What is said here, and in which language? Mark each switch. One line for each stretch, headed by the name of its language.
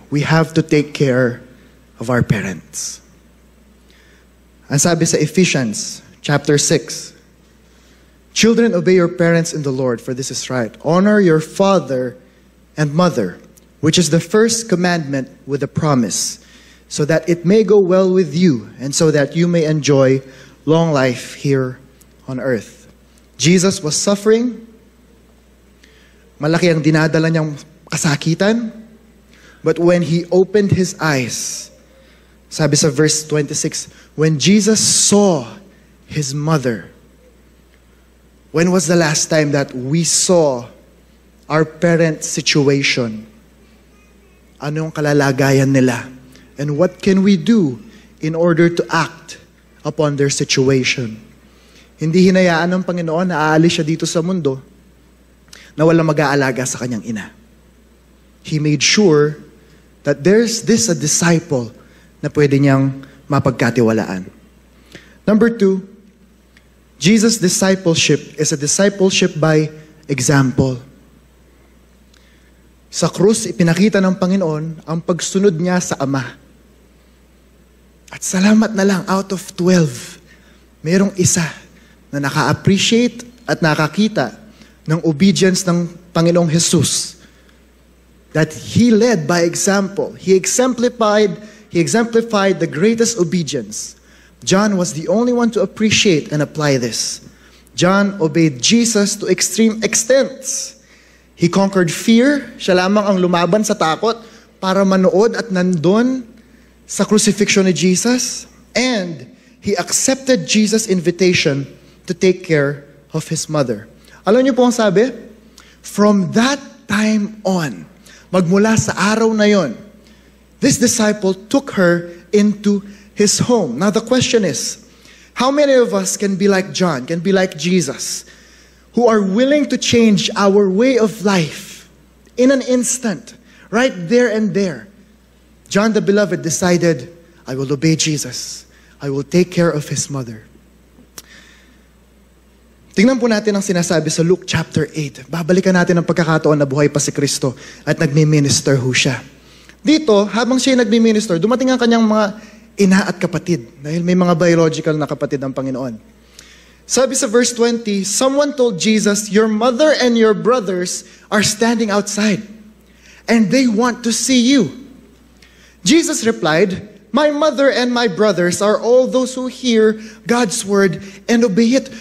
English: We have to take care of our parents.
Filipino: Ang sabi sa
English: Ephesians chapter 6, Children, obey your parents in the Lord, for this is right. Honor your father and mother, which is the first commandment with a promise, so that it may go well with you, and so that you may enjoy long life here on earth. Jesus was suffering.
Filipino: Malaki ang dinadala niyang kasakitan.
English: But when He opened His eyes,
Filipino: sabi sa
English: verse 26, when Jesus saw His mother, when was the last time that we saw our parents' situation?
Filipino: Anong kalalagayan nila?
English: And what can we do in order to act upon their situation?
Filipino: Hindi hinayaan ng Panginoon na aalis siya dito sa mundo na walang mag-aalaga sa kanyang ina.
English: He made sure that there's a disciple
Filipino: na pwede niyang mapagkatiwalaan.
English: Number 2, Jesus' discipleship is a discipleship by example.
Filipino: Sa krus, ipinakita ng Panginoon ang pagsunod niya sa Ama. At salamat na lang,
English: out of 12,
Filipino: mayroong isa na naka-appreciate at nakakita ng obedience ng Panginoong Jesus.
English: That He led by example. He exemplified the greatest obedience. John was the only one to appreciate and apply this. John obeyed Jesus to extreme extents. He conquered fear.
Filipino: Siya lamang ang lumaban sa takot para manood at nandun sa crucifixion ni Jesus.
English: And he accepted Jesus' invitation to take care of his mother.
Filipino: Alam niyo po ang sabi?
English: From that time on,
Filipino: magmula sa araw na yon,
English: this disciple took her into his home. Now the question is, how many of us can be like John, can be like Jesus, who are willing to change our way of life in an instant, right there and there? John the Beloved decided, I will obey Jesus. I will take care of his mother.
Filipino: Tingnan po natin ang sinasabi sa Luke chapter 8. Babalikan natin ang pagkakataon na buhay pa si Kristo at nagmi-minister ho siya. Dito, habang siya nagmi-minister, dumating ang kanyang mga ina at kapatid. Dahil may mga biological na kapatid ang Panginoon. Sabi sa
English: verse 20, someone told Jesus, your mother and your brothers are standing outside, and they want to see you. Jesus replied, my mother and my brothers are all those who hear God's word and obey it.